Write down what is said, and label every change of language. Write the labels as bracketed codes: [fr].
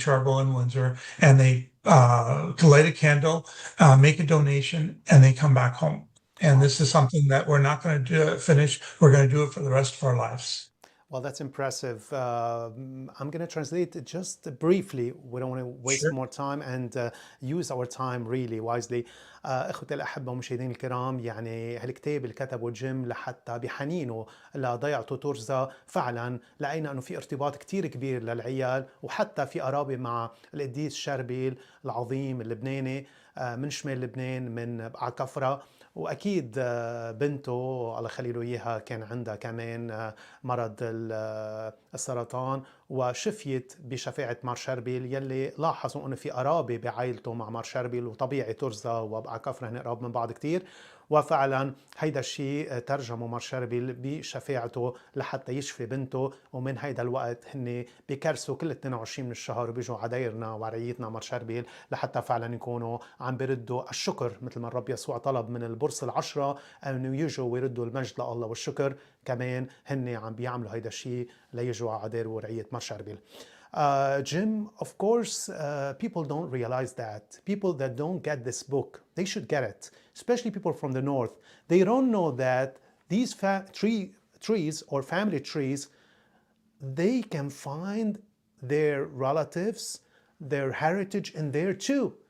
[en] Charbel in Windsor, and they to light a candle, make a donation, and they come back home. And this is something that we're not going to finish. We're going to do it for the rest of our lives. Well, that's impressive. I'm going to translate it just briefly. We don't want to waste Sure. more time and use our time really wisely. [ar] اخوتي الاحبه ومشاهدينا الكرام، يعني هالكتاب اللي كتبه جيم لحتى بحنينه لضيعته ترزا، فعلا لقينا انه في ارتباط كتير كبير للعيال، وحتى في قرابه مع القديس شربيل العظيم اللبناني من شمال لبنان من بقعة كفرة. واكيد بنته الله يخلي له اياها كان عندها كمان مرض السرطان، وشفيت بشفاعة مار شربيل يلي لاحظوا انه في قرابة بعائلته مع مار شربيل، وطبيعي ترزا وبقى كفر هن قراب من بعض كتير. وفعلا هيدا الشيء ترجمه مار شربيل بشفاعته لحتى يشفي بنته، ومن هيدا الوقت هن بيكرسوا كل 22 من الشهر وبيجوا عدايرنا وعريتنا مار شربيل لحتى فعلا يكونوا عم بيردوا الشكر مثل ما الرب يسوع طلب من البرص العشرة انه يجوا ويردوا المجد لله والشكر. كمان هن عم بيعملوا هيدا الشيء ليجوا عداير ورعية مار شربيل. [en] Jim, of course, people don't realize that. People that don't get this book, they should get it, especially people from the north. They don't know that these trees or family trees, they can find their relatives, their heritage in there too.